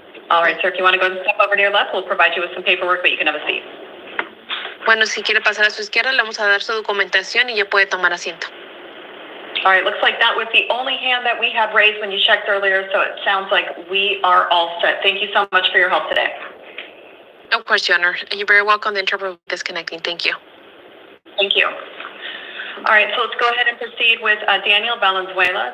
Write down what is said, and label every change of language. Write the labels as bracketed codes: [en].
[en] All right, sir, if you want to go and step over to your left, we'll provide you with some paperwork, but you can have a seat. [es] Bueno, si quiere pasar a su izquierda, le vamos a dar su documentación y ya puede tomar asiento. [en] All right, looks like that was the only hand that we had raised when you checked earlier, so it sounds like we are all set. Thank you so much for your help today. Of course, Your Honor. You're very welcome. The interpreter will be disconnecting. Thank you. Thank you. All right, so let's go ahead and proceed with Daniel Valenzuela.